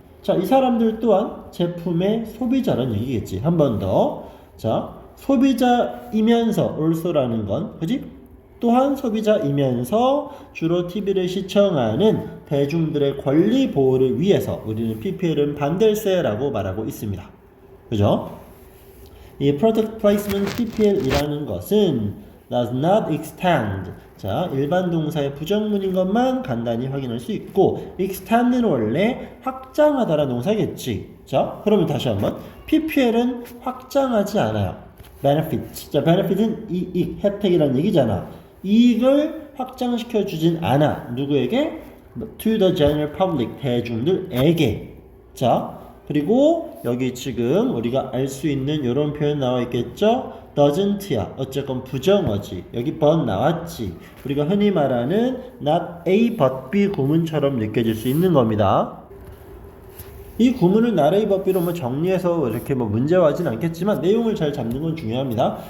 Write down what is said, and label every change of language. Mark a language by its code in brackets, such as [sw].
[ko] 자, 이 사람들 또한 제품의 소비자라는 얘기겠지. 한 번 더. 자, 소비자이면서 also라는 건, 그지? 또한 소비자이면서 주로 TV를 시청하는 대중들의 권리 보호를 위해서 우리는 PPL은 반댈세라고 말하고 있습니다. 그죠? [en] 이 product placement PPL이라는 것은 does not extend. [ko] 자, 일반 동사의 부정문인 것만 간단히 확인할 수 있고 extend는 원래 확장하다라는 동사겠지. 자, 그러면 다시 한번 PPL은 확장하지 않아요. [en] benefit. [ko] 자, benefit은 이익, 혜택이라는 얘기잖아. 이익을 확장시켜 주진 않아. 누구에게? [en] To the general public, [ko] 대중들에게. 자, 그리고 여기 지금 우리가 알 수 있는 이런 표현 나와 있겠죠? doesn't야. 어쨌건 부정어지. 여기 but 나왔지. 우리가 흔히 말하는 not A but B 구문처럼 느껴질 수 있는 겁니다. 이 구문을 not A but B로 뭐 정리해서 이렇게 뭐 문제화하진 않겠지만 내용을 잘 잡는 건 중요합니다.